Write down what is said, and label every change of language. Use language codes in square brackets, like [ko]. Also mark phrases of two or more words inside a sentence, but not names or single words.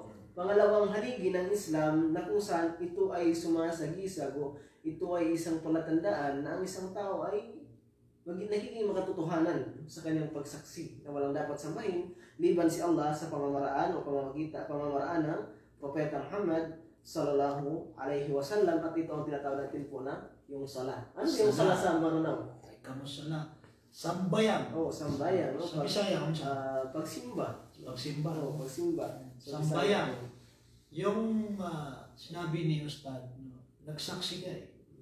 [tl] Pangalawang haligi ng Islam na kung saan ito ay sumasagisag o ito ay isang palatandaan na ang isang tao ay nagiging makatotohanan sa kanyang pagsaksi na walang dapat sambahin liban si Allah sa pamamaraan o pamamaraan ng Propeta Muhammad [ar] صلى الله عليه وسلم. [tl] At ito ang tinatawag natin po na yung sala. Ano yung sala sa Maranao? Ay, kamusala. Sambayan. Oh, sambayan. No? Sa Bisaya, pagsimba. Pagsimba. Oh, pagsimba. So, Sambayan. Yung sinabi ni Ustad, no, nagsaksi ka eh.